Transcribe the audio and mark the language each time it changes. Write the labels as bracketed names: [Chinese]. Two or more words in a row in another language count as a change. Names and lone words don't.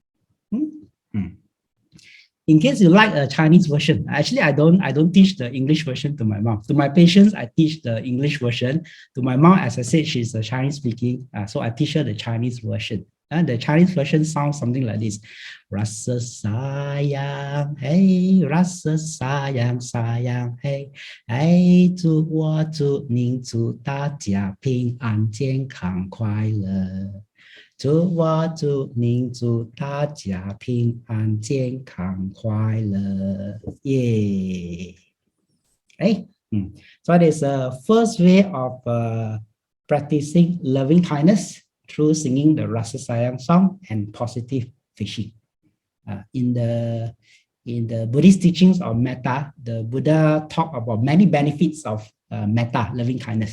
[English] In case you like a Chinese version, actually I don't teach the English version to my mom. To my patients, I teach the English version. To my mom, as I said, she's a Chinese speaking, so I teach her the Chinese version. And the Chinese version sounds something like this: [Malay] Rasa sayang, hey, rasa sayang, sayang, [Chinese] hey, hey, 祝我祝您祝大家平安健康快乐。祝我祝您祝大家平安健康快乐， [English] 耶！So that is the first way of practicing loving kindness through singing the Rasa Sayang song and positive fishing. In the Buddhist teachings of Metta, the Buddha talked about many benefits of Metta, loving kindness.